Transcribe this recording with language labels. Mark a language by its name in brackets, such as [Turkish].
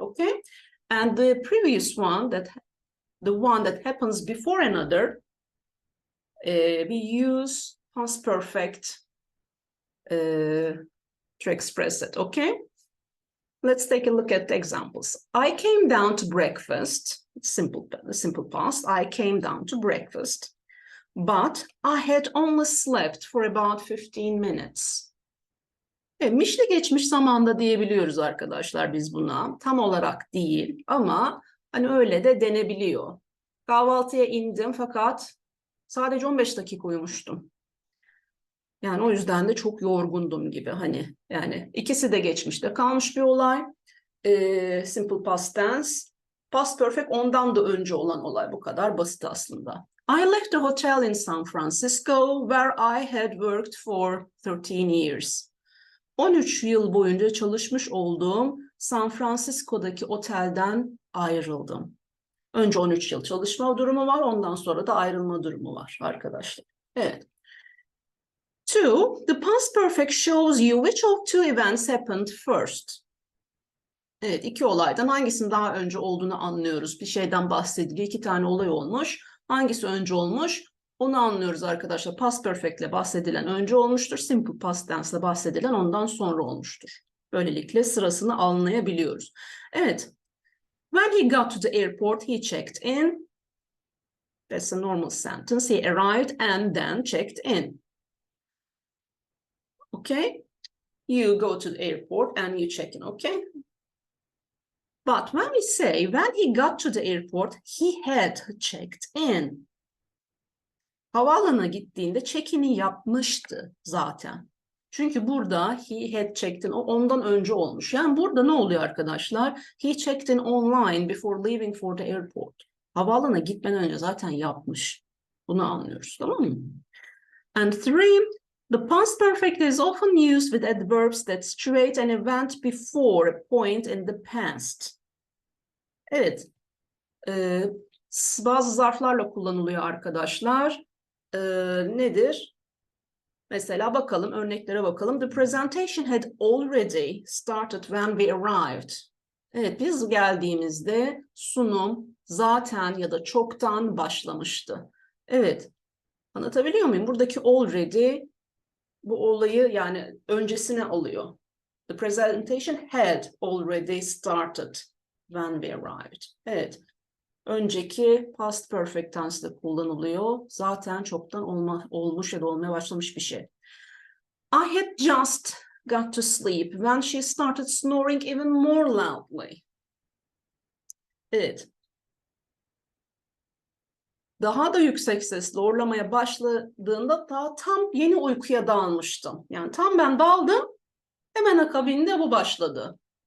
[English] Okay, and the previous one, the one that happens before another, we use past perfect to express it. Okay, let's take a look at the examples. I came down to breakfast. It's simple past. I came down to breakfast, but I had only slept for about 15 minutes. [Turkish] Mişli geçmiş zamanda diyebiliyoruz arkadaşlar biz buna. Tam olarak değil ama hani öyle de denebiliyor. Kahvaltıya indim fakat sadece 15 dakika uyumuştum. Yani o yüzden de çok yorgundum gibi hani yani ikisi de geçmişte kalmış bir olay. Simple past tense. Past perfect ondan da önce olan olay, bu kadar basit aslında. [English] I left the hotel in San Francisco where I had worked for 13 years. [Turkish] 13 yıl boyunca çalışmış olduğum San Francisco'daki otelden ayrıldım. Önce 13 yıl çalışma durumu var, ondan sonra da ayrılma durumu var arkadaşlar. Evet. 2. [English] The past perfect shows you which of two events happened first. [Turkish] Evet, iki olaydan hangisinin daha önce olduğunu anlıyoruz. Bir şeyden bahsediliyor, 2 tane olay olmuş. Hangisi önce olmuş? Onu anlıyoruz arkadaşlar. Past perfect ile bahsedilen önce olmuştur. Simple past tense ile bahsedilen ondan sonra olmuştur. Böylelikle sırasını anlayabiliyoruz. Evet. [English] When he got to the airport, he checked in. That's a normal sentence. He arrived and then checked in. Okay. You go to the airport and you check in. Okay. But when we say when he got to the airport, he had checked in. [Turkish] Havaalanına gittiğinde check-in'i yapmıştı zaten. Çünkü burada [English] he had checked in, [Turkish] o ondan önce olmuş. Yani burada ne oluyor arkadaşlar? [English] He checked in online before leaving for the airport. [Turkish] Havaalanına gitmeden önce zaten yapmış. Bunu anlıyoruz, tamam mı? [English] And three, the past perfect is often used with adverbs that situate an event before a point in the past. [Turkish] Evet, bazı zarflarla kullanılıyor arkadaşlar. Nedir? Mesela bakalım, örneklere bakalım. [English] The presentation had already started when we arrived. [Turkish] Evet, biz geldiğimizde sunum zaten ya da çoktan başlamıştı. Evet, anlatabiliyor muyum? Buradaki already bu olayı yani öncesine alıyor. [English] The presentation had already started when we arrived. [Turkish] Evet. Önceki past perfect tense'de kullanılıyor. Zaten çoktan olmuş ya da olmaya başlamış bir şey. [English] I had just got to sleep when she started snoring even more loudly. [Turkish] Evet. Daha da yüksek sesle horlamaya başladığında daha tam yeni uykuya dalmıştım. Yani tam ben daldım, hemen akabinde bu başladı.